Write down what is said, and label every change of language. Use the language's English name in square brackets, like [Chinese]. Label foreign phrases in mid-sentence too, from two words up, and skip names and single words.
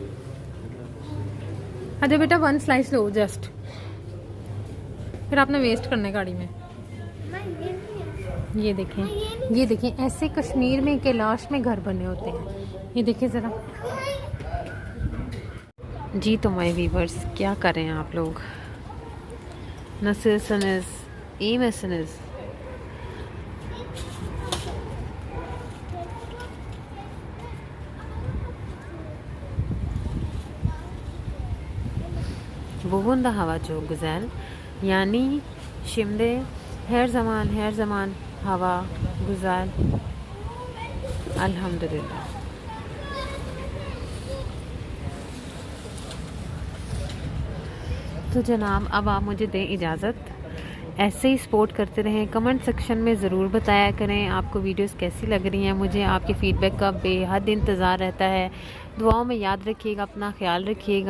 [Hindi] अच्छा बेटा 1 स्लाइस लो जस्ट, फिर आपने वेस्ट करने गाड़ी में। ये देखें ऐसे कश्मीर में कैलाश में घर बने होते हैं, ये देखिए ज़रा जी। तो [English] my viewers [Hindi] क्या कर रहे हैं आप लोग? [Turkish] nasılsınız, iyi misiniz? Bugün de hava çok güzel. Yani şimdi her zaman hava güzel. Elhamdülillah. [Hindi] तो जनाब अब आप मुझे दें इजाज़त, ऐसे ही सपोर्ट करते रहें। [English] comment section [Hindi] में ज़रूर बताया करें आपको वीडियोस कैसी लग रही हैं। मुझे आपके फ़ीडबैक का बेहद इंतज़ार रहता है। दुआओं में याद रखिएगा, अपना ख्याल रखिएगा।